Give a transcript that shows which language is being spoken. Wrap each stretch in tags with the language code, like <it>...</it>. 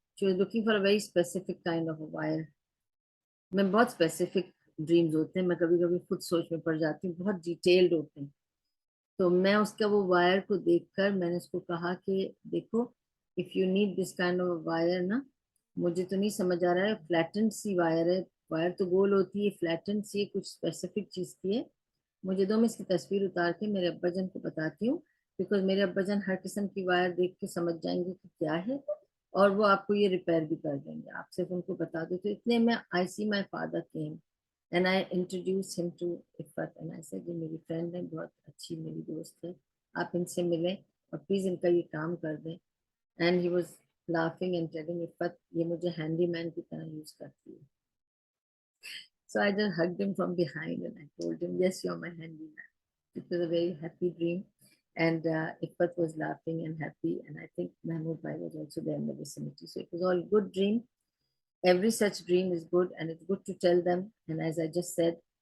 <en>She was looking for a very specific kind of a wire.</en> <ur>میں بہت specific dreams ہوتے ہیں, میں کبھی کبھی خود سوچ میں پڑ جاتی ہوں, بہت ڈیٹیلڈ ہوتے ہیں. تو میں اس کا وہ وائر کو دیکھ کر میں نے اس کو کہا کہ دیکھو,</ur> <en>if you need this kind of wire</en> <ur>نا, مجھے تو نہیں سمجھ آ رہا ہے, فلیٹنڈ سی وائر ہے, وائر تو گول ہوتی ہے, فلیٹنڈ سی کچھ اسپیسیفک چیز کی ہے. مجھے دو, میں اس کی تصویر اتار کے میرے ابا جان کو بتاتی ہوں, بیکاز میرے ابا جان ہر قسم کی وائر دیکھ کے سمجھ جائیں گے کہ کیا ہے, اور وہ آپ کو یہ ریپیئر بھی کر دیں گے. آپ صرف ان کو بتا دو. تو اتنے میں</ur> <en>I see my father came and I introduced him to Iffat, and I said</en> <ur>یہ میری فرینڈ ہے, بہت اچھی میری دوست ہے, آپ ان سے ملیں اور پلیز ان کا یہ کام کر دیں.</ur> <en>and he was laughing and telling</en> <ur>عفت یہ مجھے ہینڈی مین کی طرح یوز کرتی ہے.</ur> <en>So I just hugged him from behind and I told him, yes, you're my handyman. It was a very happy dream. And Ifat was laughing and happy. And I think Mahmood Bhai was also there in the vicinity. So it was all good dream. Every such dream is good, and it's good to tell them. And as I just said,</en>